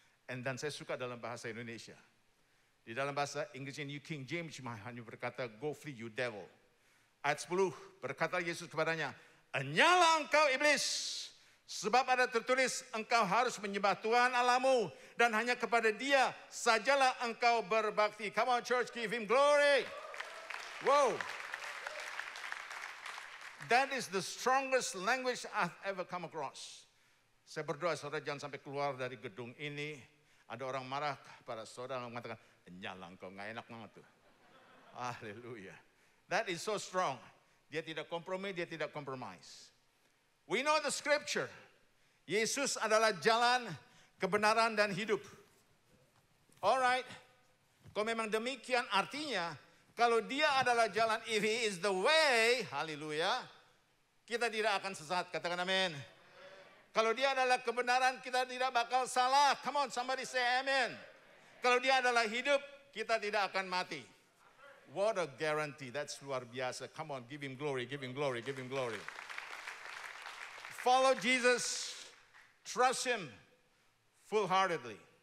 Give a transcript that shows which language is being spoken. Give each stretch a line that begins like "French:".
Indonesian: Dan saya suka dalam bahasa Indonesia. Di dalam bahasa Inggris New King James hanya berkata,
English: go flee you devil.
Indonesian: Ayat 10, berkata Yesus kepadanya, enyala engkau iblis. Sebab ada tertulis, engkau harus menyembah Tuhan Allahmu. Dan hanya kepada dia sajalah engkau berbakti.
English: Come on church, give him glory. Wow. That is the strongest language I've ever come across.
Indonesian: Saya berdoa saudara jangan sampai keluar dari gedung ini. Ada orang marah pada saudara mengatakan, nyala engkau, gak enak banget tuh. Haleluya.
English: That is so strong.
Indonesian: Dia tidak kompromi, dia tidak compromise.
English: We know the scripture.
Indonesian: Yesus adalah jalan, kebenaran, dan hidup. Alright. Kalau memang demikian artinya, kalau dia adalah jalan,
English: if he is the way,
Indonesian: haleluya, kita tidak akan sesat. Katakan amin. Kalau dia adalah kebenaran, kita tidak bakal salah.
English: Come on, somebody say amen.
Indonesian: Kalau dia adalah hidup, kita tidak akan mati.
English: What a guarantee. That's
Indonesian: luar biasa.
English: Come on, give him glory, give him glory, give him glory. Follow Jesus. Trust him full-heartedly.